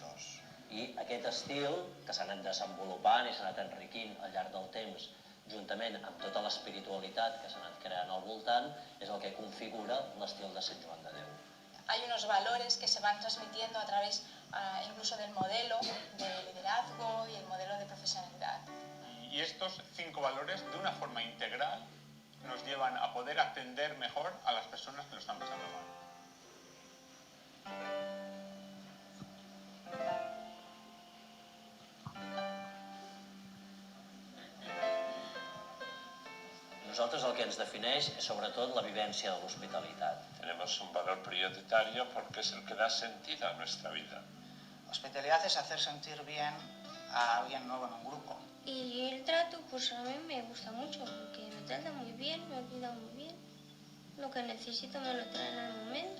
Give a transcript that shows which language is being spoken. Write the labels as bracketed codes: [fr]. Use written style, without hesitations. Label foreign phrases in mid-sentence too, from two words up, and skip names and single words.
[ca] I aquest estil, que s'ha anat desenvolupant i s'ha anat enriquint al llarg del temps, juntament amb tota l'espiritualitat que s'ha anat creant al voltant, és el que configura l'estil de Sant Joan de Déu. [es] Hay unos valores que se van transmitiendo a través incluso del modelo de liderazgo y el modelo de profesionalidad. Y estos 5 valores, de una forma integral, nos llevan a poder atender mejor a las personas que lo están pasando mal. [ca] Nosaltres el que ens defineix és sobretot la vivència de l'hospitalitat. [es] Tenemos un valor prioritario porque es el que da sentido a nuestra vida. Hospitalidad es hacer sentir bien a alguien nuevo en un grupo. Y el trato, pues a mí me gusta mucho, porque me tratan muy bien, me cuidan muy bien. Lo que necesito me lo traen al momento.